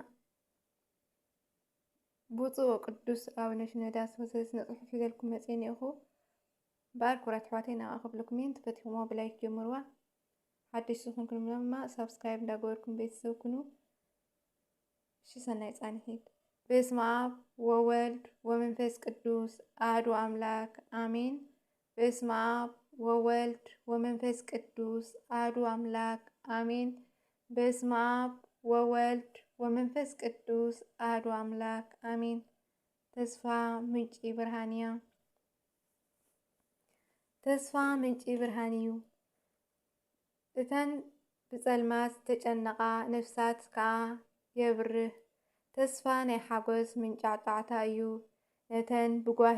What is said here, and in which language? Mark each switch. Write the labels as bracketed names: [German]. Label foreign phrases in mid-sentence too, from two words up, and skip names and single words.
[Tigrinya] ብፁዕ ቅዱስ ኣቡነ ሽኖዳ ዝተወሰደት ስነ ጽሑፍ ሒዘልኩም መፅእ እኒአኹ። ባር ክቡራት ኣሕዋተይ ናብኣ ከፍለኩም እየ። ተፈቲኹሞ ብላይክ ጀምርዋ። ሓድሽ ዝኾንኩም ድማ ሰብስክራይብ እንዳገበርኩም ቤተሰብ ኩኑ። እሺ ሰናይ ጻንሒት። [Geez] በስመ አብ ወወልድ ወመንፈስ ቅዱስ አሐዱ አምላክ አሜን። በስመ አብ ወወልድ ወመንፈስ ቅዱስ አሐዱ አምላክ አሜን። በስመ አብ ወወልድ ወመንፈስ ቅዱስ አሐዱ አምላክ አሜን። [Tigrinya] ተስፋ ምንጪ ብርሃን እያ። ተስፋ ምንጪ ብርሃን እዩ። እተን ብጸልማት ዝተጨነቓ ነፍሳት ከዓ የብርህ ተስፋ ናይ ሓጎስ ምንጫዕጫዕታ እዩ። ነተን ብጓሂ